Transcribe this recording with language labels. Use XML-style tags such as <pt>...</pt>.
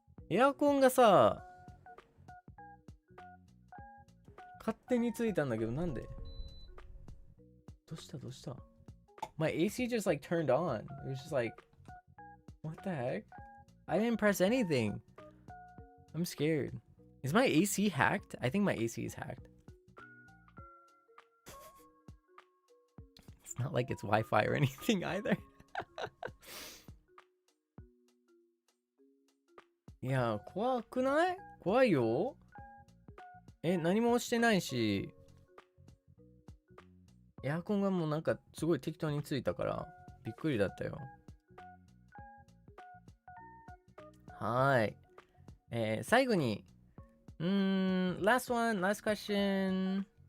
<ja>エアコンがさ勝手についたんだけど、なんで？</ja> <en>どうした My AC just like turned on. It was just like, what the heck? I didn't press anything. I'm scared. Is my AC hacked? I think my AC is hacked. It's not like it's Wi-Fi or anything either.</en> <ja>いや、怖くない？怖いよ。何もしてないし、エアコンがもうなんかすごい適当についたからびっくりだったよ。はい。</ja> <en>最後に、 last question.</en>